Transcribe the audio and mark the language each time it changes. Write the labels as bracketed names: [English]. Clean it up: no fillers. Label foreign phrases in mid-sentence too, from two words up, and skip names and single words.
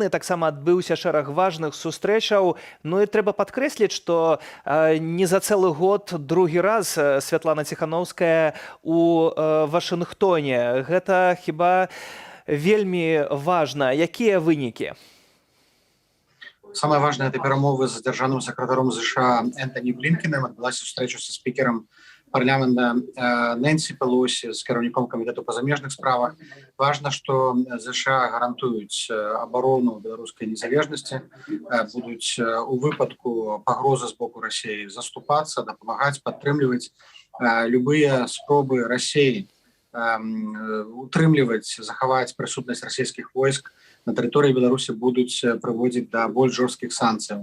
[Belarusian] Таксама адбыўся шэраг важных сустрэчаў. Ну і трэба падкрэсліць, што не за цэлы год другі раз Святлана Ціханаўская у Вашынгтоне. Гэта хіба вельмі важна. Якія вынікі? [Russian] Самое важное — это [Belarusian] перамовы з дзяржаўным сакратаром США Энтоні Блінкеном. Адбылася [Russian] встреча со спикером парламента [Belarusian] Нэнсі Пелосі, з кіраўніком камітэту па замежных справах. Важно, што США гарантуюць абарону беларускай незалежнасці, будуць у выпадку пагрозы з боку Расіі заступацца, дапамагаць, падтрымліваць любыя спробы Расіі утрымліваць, захаваць прысутнасць расійскіх войск на тэрыторыі Беларусі будуць прыводзіць да больш жорсткіх санкцыяў.